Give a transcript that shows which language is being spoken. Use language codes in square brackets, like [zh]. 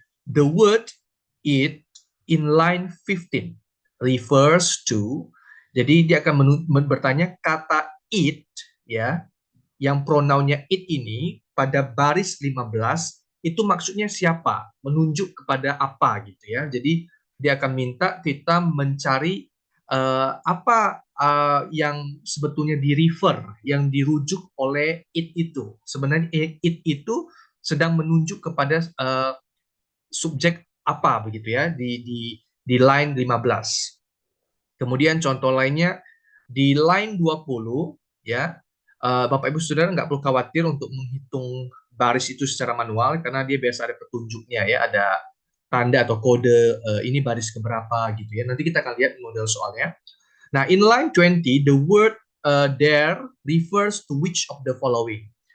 [en] The word it in line 15 refers to. [id] Jadi dia akan bertanya kata it ya, yang pronounnya it ini pada baris 15 itu maksudnya siapa, menunjuk kepada apa gitu ya. Jadi dia akan minta kita mencari apa yang sebetulnya di-refer, yang dirujuk oleh it itu. Sebenarnya it itu sedang menunjuk kepada subjek apa begitu ya di line 15. Kemudian contoh lainnya di line 20 ya. Bapak Ibu Saudara nggak perlu khawatir untuk menghitung baris itu secara manual karena dia biasa ada petunjuknya ya, ada tanda atau kode ini baris keberapa gitu ya. Nanti kita akan lihat model soalnya. [en] Nah, in line 20 the word there refers to which of the following.